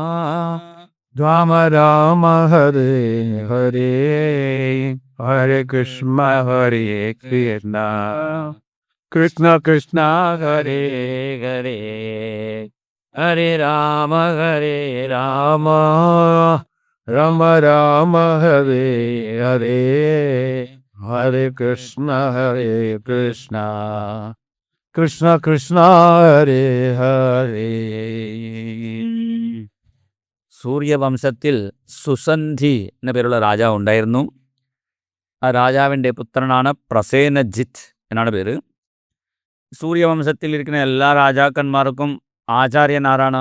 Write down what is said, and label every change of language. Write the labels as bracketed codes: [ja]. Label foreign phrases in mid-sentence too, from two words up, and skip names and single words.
[sa] രാമ ഹരേ ഹരേ, ഹരേ കൃഷ്ണ കൃഷ്ണ കൃഷ്ണ ഹരേ ഹരേ, ഹരേ രാമ രാമ രാമ ഹരേ ഹരേ, ഹരേ കൃഷ്ണ കൃഷ്ണ ഹരേ ഹരേ. [ml] സൂര്യവംശത്തിൽ സുസന്ധി എന്ന പേരുള്ള രാജാവ് ഉണ്ടായിരുന്നു. ആ രാജാവിൻ്റെ പുത്രനാണ് പ്രസേനജിത്ത് എന്നാണ് പേര്. സൂര്യവംശത്തിൽ ഇരിക്കുന്ന എല്ലാ രാജാക്കന്മാർക്കും ആചാര്യൻ ആരാണ്?